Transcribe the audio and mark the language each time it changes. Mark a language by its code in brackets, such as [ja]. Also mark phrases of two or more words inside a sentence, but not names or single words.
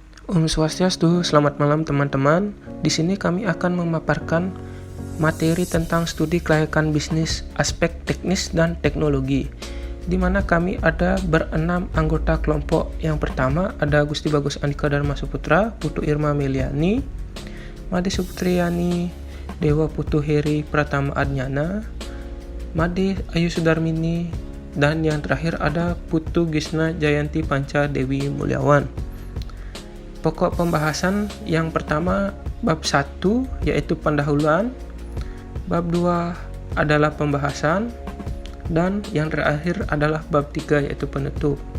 [ban] Om Swastiastu, [id] selamat malam teman-teman. Di sini kami akan memaparkan materi tentang studi kelayakan bisnis, aspek teknis dan teknologi, di mana kami ada berenam anggota kelompok. Yang pertama ada Gusti Bagus Andika Dharma Suputra, Putu Irma Meliani, Made Suputriani, Dewa Putu Heri Pratama Adnyana, Made Ayu Sudarmini, dan yang terakhir ada Putu Gisna Jayanti Panca Dewi Mulyawan. Pokok pembahasan yang pertama bab 1 yaitu pendahuluan, bab 2 adalah pembahasan, dan yang terakhir adalah bab 3 yaitu penutup.